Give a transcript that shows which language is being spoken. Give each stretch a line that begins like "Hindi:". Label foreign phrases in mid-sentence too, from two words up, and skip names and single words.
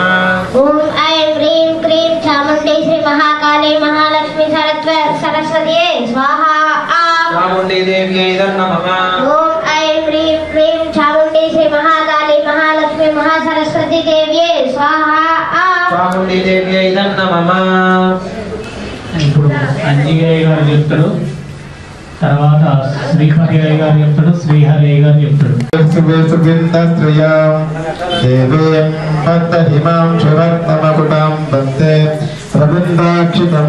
Sanskrit: ओम ऐं ह्रीं क्लीं चामुण्डी श्री महाकाली महालक्ष्मी सरस्वती स्वाहा चामुण्डी देव्यै नमः ओम ऐं ह्रीं क्लीं चामुण्डी श्री महाकाली महालक्ष्मी महासरस्वती देव्यै स्वाहा चामुण्डी देव्यै नमः
Telugu: ఇప్పుడు అంజిగయ్య గారు చెప్తాడు, తర్వాత శ్రీహరి గారు చెప్తాడు, శ్రీహరి గారు చెప్తాడు.
Sanskrit: देवीं भक्त हिमां शुभक्तमकुटां वन्दे रवीन्द्राक्षितं.